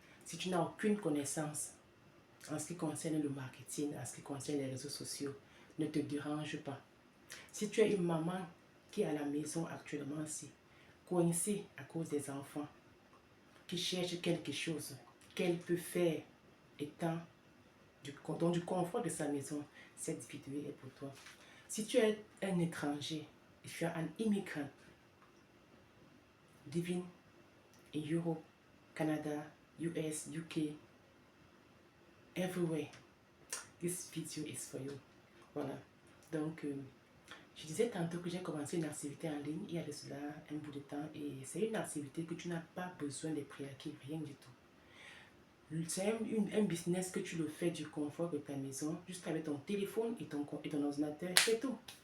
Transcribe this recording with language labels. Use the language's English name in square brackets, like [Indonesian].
[French] Si tu n'as aucune connaissance en ce qui concerne le marketing, en ce qui concerne les réseaux sociaux, ne te dérange pas. Si tu es une maman qui est à la maison actuellement aussi, coincée à cause des enfants, qui cherche quelque chose qu'elle peut faire étant dans du confort de sa maison, cette vidéo est pour toi. Si tu es un étranger, [English] if you are an immigrant living in Europe, Canada, US, UK, everywhere, this video is for you. [French] Voilà. Donc, je disais tantôt que j'ai commencé une activité en ligne il y a de cela un bout de temps et c'est une activité que tu n'as pas besoin de prérequis, rien du tout. C'est un business que tu le fais du confort de ta maison, juste avec ton téléphone et ton ordinateur, c'est tout.